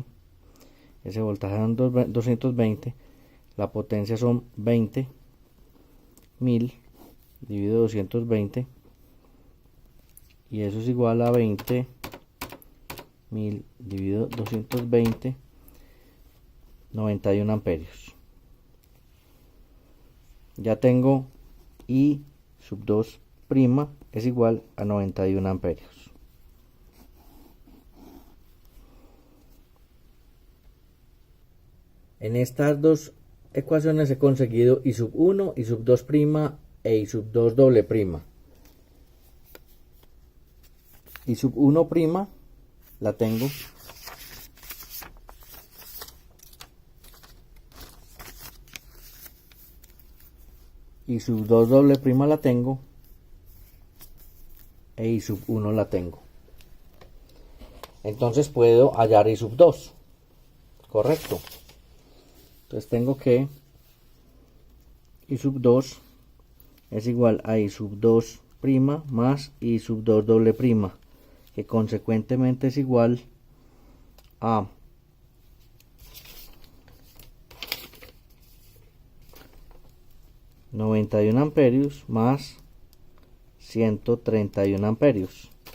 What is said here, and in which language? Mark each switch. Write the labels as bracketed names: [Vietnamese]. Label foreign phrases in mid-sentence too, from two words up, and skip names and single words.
[Spanish] Ese voltaje son 220, la potencia son 20.000 dividido 220, y eso es igual a 20.000 dividido 220, 91 amperios. Ya tengo I sub 2 prima es igual a 91 amperios. En estas dos ecuaciones he conseguido I sub 1, I sub 2 prima e I sub 2 doble prima. I sub 1 prima la tengo. I sub 2 doble prima la tengo. E I sub 1 la tengo. Entonces puedo hallar I sub 2. Correcto. Entonces tengo que I sub 2 es igual a I sub 2 prima más I sub 2 doble prima, que consecuentemente es igual a 91 amperios más 131 amperios.